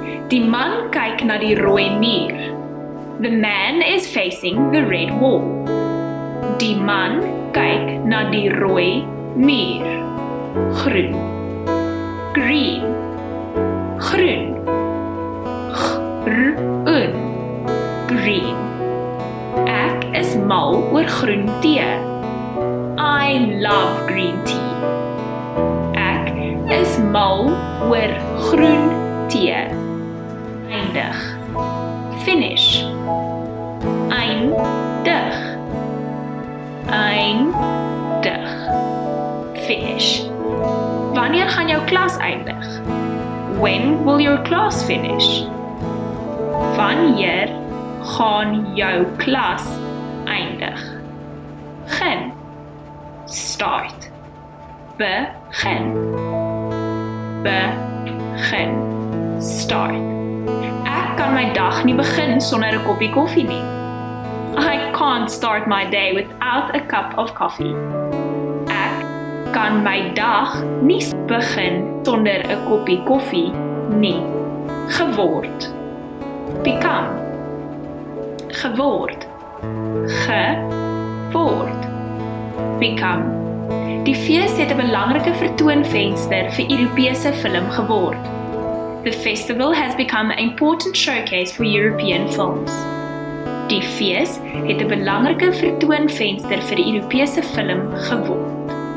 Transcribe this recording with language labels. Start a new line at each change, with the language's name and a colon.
Afrikaans: Die man kyk na die rooi muur.
English: The man is facing the red wall.
Afrikaans: Die man kyk na die rooi muur. Groen, green, groen, groen, green. Ek is mal oor groen tee.
English: I love green tea.
Afrikaans: Ek is mal oor groen tee. Eindig, finish, eindig, eindig, finish. Wanneer gaan jou klas eindig?
English: When will your class finish?
Afrikaans: Wanneer gaan jou klas eindig? Begin, start, begin, begin, start. Ek kan my dag nie begin sonder 'n koppie koffie nie.
English: I can't start my day without a cup of coffee.
Afrikaans: Ek kan my dag nie begin sonder 'n koppie koffie nie. Geword, become, geword, geword, become. Die fees het 'n belangrike vertoonvenster vir Europese film geword.
English: The festival has become an important showcase for European films.
Afrikaans: Die fees het 'n belangrike vertoonvenster vir die Europese film geword.